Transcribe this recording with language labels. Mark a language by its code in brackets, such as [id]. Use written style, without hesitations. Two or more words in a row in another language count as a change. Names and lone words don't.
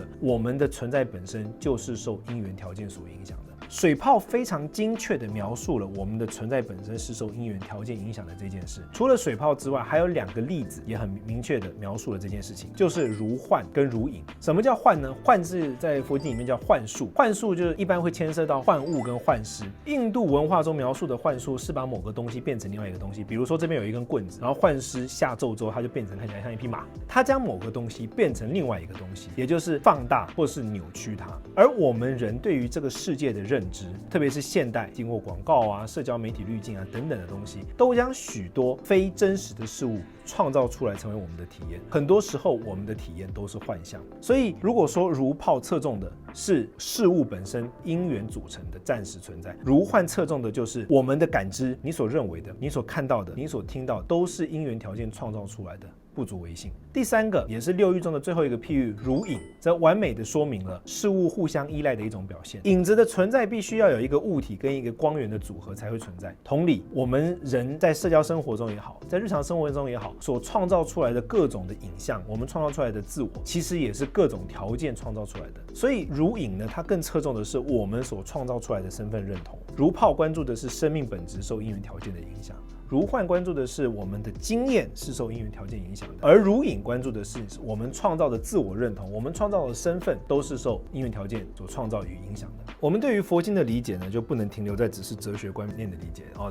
[zh] 我們的存在本身就是受因緣條件所影響的。水泡非常精確地描述了我們的存在本身是受因緣條件影響的這件事。除了水泡之外，還有2個例子也很明確地描述了這件事情，就是如幻跟如影。什麼叫幻呢？幻是在佛經裡面叫幻術，幻術就是一般會牽涉到幻物跟幻師。印度文化中描述的幻術是把某個東西變成另外一個東西，比如說這邊有一根棍子，然後幻師下咒之後，它就變成看起來像一匹馬，它將某個東西變成另外一個東西，也就是放大或是扭曲它。而我們人對於這個世界的認知，特別是現代經過廣告啊、社交媒體濾鏡啊等等的東西，都將許多非真實的事物創造出來成為我們的體驗。很多時候我們的體驗都是幻象。所以如果說如泡側重的是事物本身因緣組成的暫時存在，如幻側重的就是我們的感知，你所認為的、你所看到的、你所聽到的都是因缘條件創造出來的。 不足為信。第三個也是6喻中的最後一個譬喻，如影，則完美的說明了事物互相依賴的一種表現。影子的存在必須要有一個物體跟一個光源的組合才會存在。同理，我們人在社交生活中也好，在日常生活中也好，所創造出來的各種的影像，我們創造出來的自我，其實也是各種條件創造出來的。所以如影呢，它更側重的是我們所創造出來的身份認同。如泡關注的是生命本質受因緣條件的影響。如幻關注的是我們的經驗是受因緣條件影響的，而如影關注的是我們創造的自我認同，我們創造的身份都是受因緣條件所創造與影響的。我們对於佛經的理解呢，就不能停留在只是哲學觀念的理解哦。